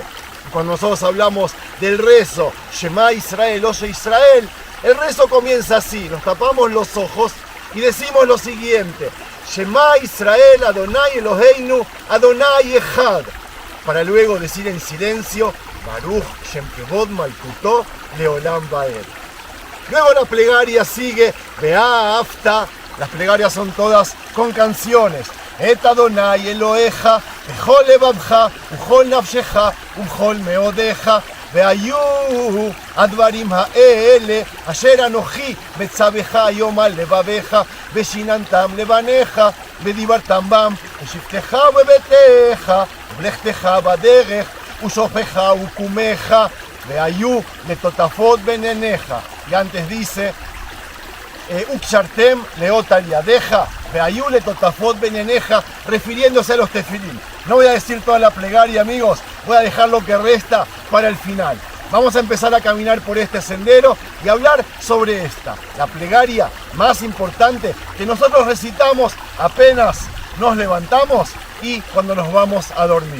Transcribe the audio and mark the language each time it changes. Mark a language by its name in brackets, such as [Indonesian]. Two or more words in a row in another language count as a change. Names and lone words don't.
[Spanish] Cuando nosotros hablamos del rezo, [Hebrew] שמע ישראל, [Spanish] oye Israel, el rezo comienza así, nos tapamos los ojos y decimos lo siguiente: [Hebrew] שמע ישראל, אדוני אלוהינו, אדוני אחד. [Spanish] Para luego decir en silencio, [Hebrew] ברוך שם כבוד מלכותו לעולם ועד. [Spanish] Luego la plegaria sigue, Be'a Afta. Las plegarias son todas con canciones. [Hebrew] את אדוני אלוהיך, בכל לבבך, ובכל נפשך, ובכל מאודך. והיו הדברים האלה אשר אנוכי מצווך היום על לבביך ושיננתם לבניך ודיברתם בם בשבתך ובביתך ובלכתך בדרך ושופך וקומך והיו לטוטפות בין עיניך. [Spanish] Y antes dice [Hebrew] וקשרתם לאות על ידך, והיו לטוטפות בין עיניך, [Spanish] refiriéndose a los tefilín. No voy a decir toda la plegaria, amigos, voy a dejar lo que resta para el final. Vamos a empezar a caminar por este sendero y hablar sobre esta, la plegaria más importante que nosotros recitamos apenas nos levantamos y cuando nos vamos a dormir.